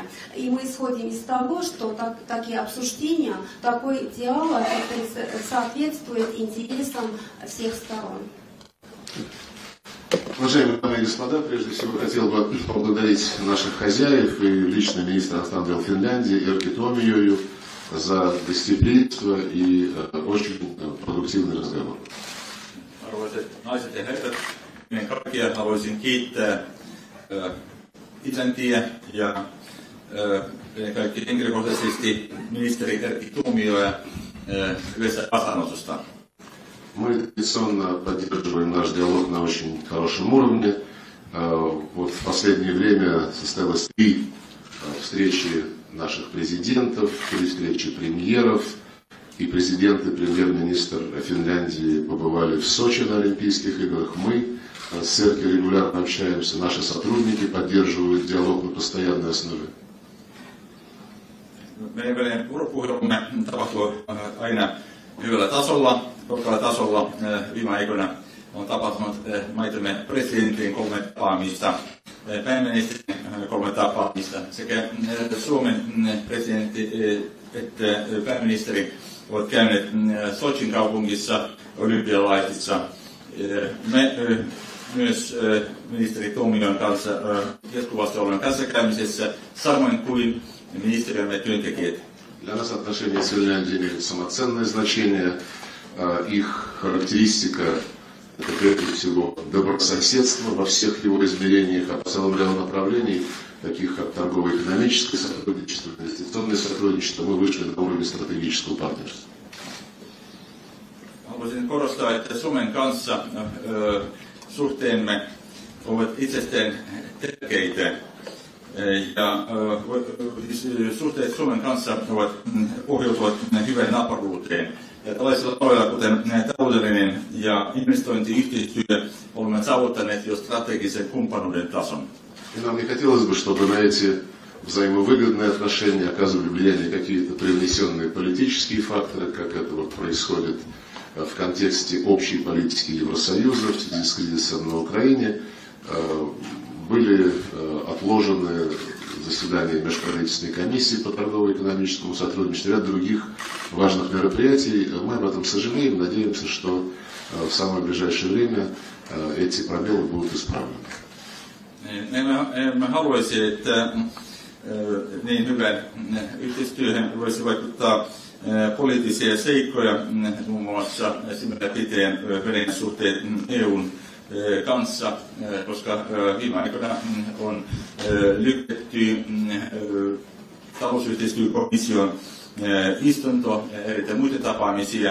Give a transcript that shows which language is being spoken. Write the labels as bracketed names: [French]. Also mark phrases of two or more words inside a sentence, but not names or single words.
[Russian] И мы исходим из того, что такие обсуждения, такой диалог соответствует интересам всех сторон. Уважаемые дамы и господа, прежде всего хотел бы поблагодарить наших хозяев и лично министра иностранных дел Финляндии Эркки Туомioja за гостеприимство и очень продуктивный разговор. [Finnish] Arvoisat naiset ja herrat, ennen kaikkea haluaisin kiittää Islantia ja ennen kaikkea henkilökohtaisesti ministeri Erkki Tuomioja hyvästä vastaanotosta. [Russian] Мы традиционно поддерживаем наш диалог на очень хорошем уровне. Вот в последнее время состоялось 3 встречи наших президентов, 3 встречи премьеров. и президент, и премьер-министр Финляндии побывали в Сочи на Олимпийских играх. Мы с Серки регулярно общаемся, наши сотрудники поддерживают диалог на постоянной основе. [Finnish] Meidän välinen vuoropuhelumme tapahtuu aina hyvällä tasolla, korkealla tasolla. Viime aikoina on tapahtunut maitamme presidentin 3 tapaamista, pääministerin 3 tapaamista sekä Suomen presidentti että pääministeri ovat käyneet Sochin kaupungissa olympialaisissa. Me myös ministeri Tuomiojan kanssa jatkuvasti olemme kanssakäymisessä, samoin kuin министрами työntekijät. [Russian] Для нас отношения с Финляндией имеют самоценное значение. Их характеристика – это прежде всего добрососедство во всех его измерениях, а по целому ряду направлений, таких как торгово-экономическое сотрудничество, инвестиционное сотрудничество, мы вышли на уровень стратегического партнерства. [Finnish] Haluaisin korostaa, että Suomen kanssa suhteemme ovat itsestään tärkeitä. Ja suhteet Suomen kanssa pohjautuvat hyvään naapuruuteen. Ja tällaisilla aloilla, kuten taloudellinen ja investointiyhteistyö, olemme saavuttaneet jo strategisen kumppanuuden tason. [Russian] И нам не хотелось бы, чтобы на эти взаимовыгодные отношения оказывали влияние какие-то привнесенные политические факторы, как это вот происходит в контексте общей политики Евросоюза в связи с кризисом на Украине. Были отложены заседания межправительственной комиссии по торгово-экономическому сотрудничеству, ряд других важных мероприятий. Мы об этом сожалеем, надеемся, что в самое ближайшее время эти пробелы будут исправлены. [Finnish] Me haluaisi, että niin hyvän yhteistyöhön voisi vaikuttaa poliittisia seikkoja, muun muassa silmällä pitäen Venäjän suhteet EUn kanssa, koska viime aikoina on lykätty talousyhteistyökomission istunto ja erittäin muita tapaamisia.